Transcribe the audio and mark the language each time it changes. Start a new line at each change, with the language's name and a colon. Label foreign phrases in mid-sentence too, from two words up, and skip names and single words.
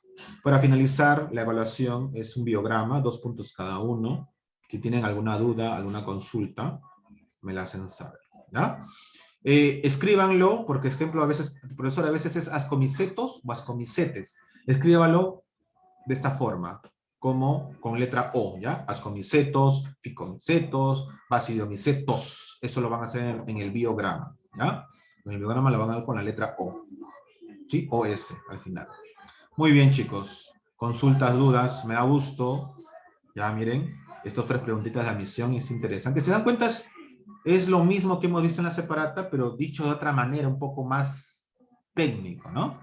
Spanish: Para finalizar, la evaluación es un biograma, 2 puntos cada uno. Si tienen alguna duda, alguna consulta, me la hacen saber, ¿ya? Escríbanlo, porque, por ejemplo, a veces, el profesor a veces es ascomicetos o ascomicetes. Escríbalo de esta forma, como con letra O, ¿ya? Ascomicetos, ficomicetos, basidomicetos. Eso lo van a hacer en el biograma, ¿ya? En el biograma lo van a dar con la letra O, ¿sí? OS al final. Muy bien, chicos. Consultas, dudas, me da gusto. Ya miren, estos 3 preguntitas de admisión es interesante. ¿Se dan cuenta? Es lo mismo que hemos visto en la separata, pero dicho de otra manera, un poco más técnico, ¿no?